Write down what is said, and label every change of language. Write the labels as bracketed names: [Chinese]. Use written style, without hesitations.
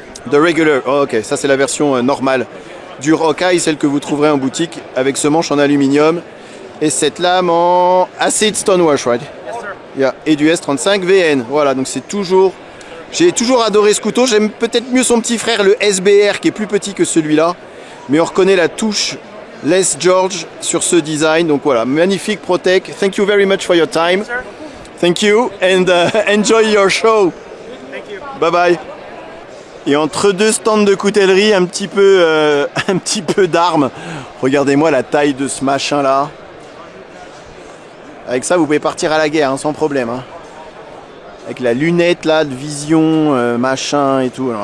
[English] The regular, oh, ok, [French] ça c'est la version normale du Rock Eye, celle que vous trouverez en boutique avec ce manche en aluminium et cette lame en acid stonewash, [English] right? Yes, sir. Yeah. [French] Et du S35 VN. Voilà, donc c'est toujours... J'ai toujours adoré ce couteau. J'aime peut-être mieux son petit frère, le SBR, qui est plus petit que celui-là. Mais on reconnaît la touche Les George sur ce design. Donc voilà, magnifique Protech. [English] Thank you very much for your time. Yes, sir. Thank you and enjoy your show. Thank you. Bye bye. [French] Et entre deux stands de coutellerie, un petit peu d'armes. Regardez-moi la taille de ce machin là. Avec ça, vous pouvez partir à la guerre hein, sans problème. Hein. Avec la lunette là de vision, machin et tout.